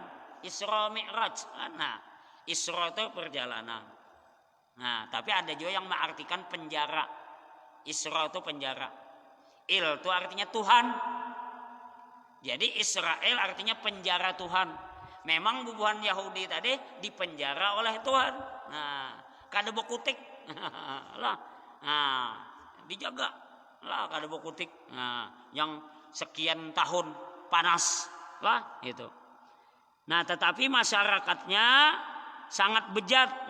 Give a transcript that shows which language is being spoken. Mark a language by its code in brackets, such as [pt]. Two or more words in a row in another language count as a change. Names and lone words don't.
[id] Isra Mi'raj. Nah, Isra itu perjalanan. Nah, tapi ada juga yang mengartikan penjara. Isra itu penjara. Il itu artinya Tuhan. Jadi Israel artinya penjara Tuhan. [bjn] Memang bubuhan Yahudi tadi dipenjara oleh Tuhan. Nah, kada bokutik. Lah, nah, dijaga. Lah, kada bokutik. [id] Nah, yang sekian tahun panas lah itu. Nah tetapi masyarakatnya sangat bejat.